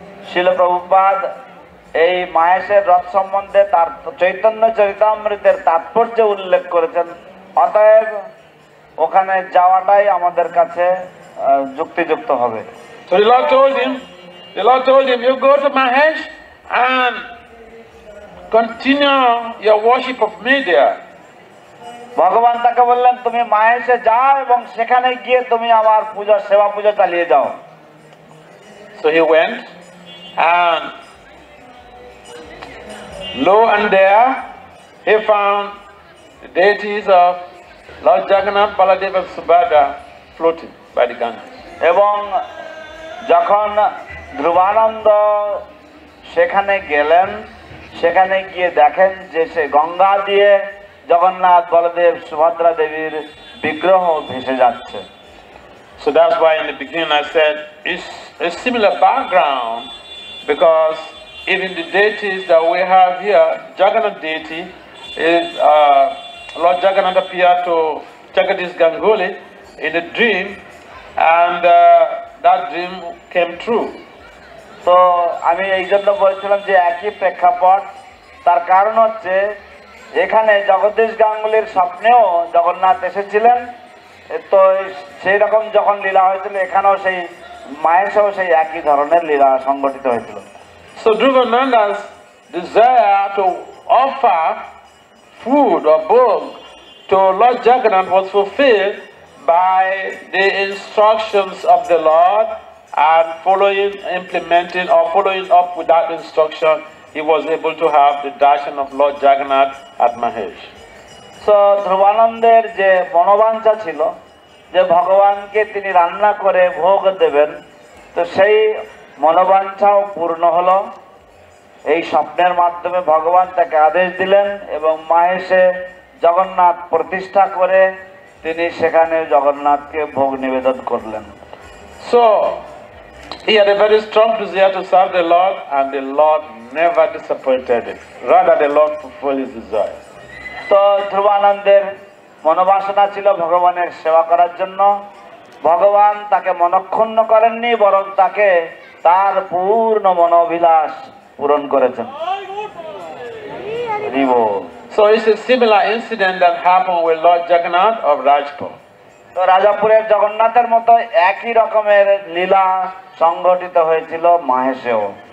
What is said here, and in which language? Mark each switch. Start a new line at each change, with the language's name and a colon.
Bangla: শিল প্রভুপাদ এই মাহেশের রথ সম্বন্ধে তার চৈতন্য চরিতামৃতের তাৎপর্য উল্লেখ করেছেন, অতএব ওখানে যাওয়াটাই আমাদের কাছে যুক্তিযুক্ত হবে।
English: So the Lord told him, you go to Mahesh and continue your worship of me there.
Bangla: ভগবান তাকে বললেন তুমি মাহেশে যাও এবং সেখানে গিয়ে তুমি আমার পূজা সেবা পূজা চালিয়ে যাও।
English: So he went, and lo and there he found the deities of Lord Jagannath, Baladeva and Subhadra floating by the Ganges.
Bangla: এবং যখন ধ্রুবানন্দ সেখানে গেলেন, সেখানে গিয়ে দেখেন যে সে গঙ্গা দিয়ে জগন্নাথ, বলদেব, সুভদ্রা দেবীর বিগ্রহ ভেসে যাচ্ছে।
English: So that's why in the beginning I said it's a similar background, because even the deities that we have here, Jagannath deity, is Lord Jagannath appeared to Jagadish Ganguly in a dream, and that dream came true.
Bangla: তো আমি এই জন্য বলছিলাম যে একই প্রেক্ষাপট, তার কারণ হচ্ছে এখানে জগদীশ গাঙ্গুলির স্বপ্নেও জগন্নাথ এসেছিলেন, তো সেই রকম যখন লীলা হয়েছিল এখানেও সেই মাহেশেও সেই একই ধরনের লীলা সংগঠিত হয়েছিল।
English: So Dhruvananda's desire to offer food or bhog to Lord Jagannath was fulfilled by the instructions of the Lord, and implementing or following up with that instruction, he was able to have the darshan of Lord Jagannath at Mahesh.
Bangla: So ধ্রুবানন্দের যে মনোবাঞ্ছা ছিল যে ভগবানকে তিনি রান্না করে ভোগ দেবেন, তো সেই মনোবাঞ্ছাও পূর্ণ হলো। এই স্বপ্নের মাধ্যমে ভগবান তাকে আদেশ দিলেন এবং মাহেশে জগন্নাথ প্রতিষ্ঠা করে তিনি সেখানে জগন্নাথকে ভোগ নিবেদন করলেন।
English: So he had a very strong desire to serve the Lord, and the Lord never disappointed him. Rather, the Lord fulfilled his desire.
Bangla: তো ধ্রুবানন্দের মনোবাসনা ছিল ভগবানের সেবা করার জন্য, ভগবান তাকে মনক্ষুণ্ণ করেননি, বরং তাকে তার পূর্ণ মনোবিলাস পূরণ করেছেন।
English: So it's a similar incident that happened with Lord Jagannath of Rajpur.
Bangla: তো রাজাপুরের জগন্নাথের মতো একই রকমের লীলা সংগঠিত হয়েছিল মাহেশেও।